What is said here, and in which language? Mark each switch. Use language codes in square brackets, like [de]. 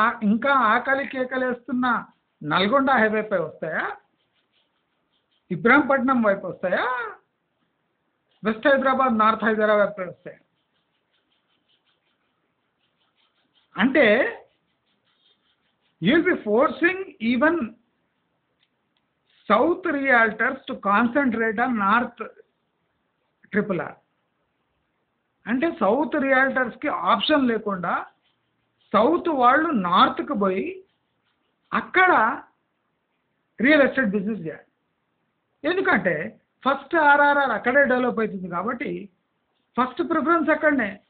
[te] ఇంకా ఆకలి కేకలేస్తున్న నల్గొండ హైవేపై వస్తాయా? ఇబ్రాంపట్నం వైపు వస్తాయా? వెస్ట్ హైదరాబాద్ నార్త్ హైదరాబాద్ పై వస్తాయా? [en] అంటే you'll be forcing even south realtors to concentrate on north RRR. [te] అంటే సౌత్ రియాల్టర్స్కి ఆప్షన్ లేకుండా సౌత్ వాళ్ళు నార్త్కి పోయి అక్కడ రియల్ ఎస్టేట్ బిజినెస్ చేయాలి. ఎందుకంటే ఫస్ట్ ఆర్ఆర్ఆర్ అక్కడే డెవలప్ అవుతుంది కాబట్టి ఫస్ట్ ప్రిఫరెన్స్ అక్కడనే.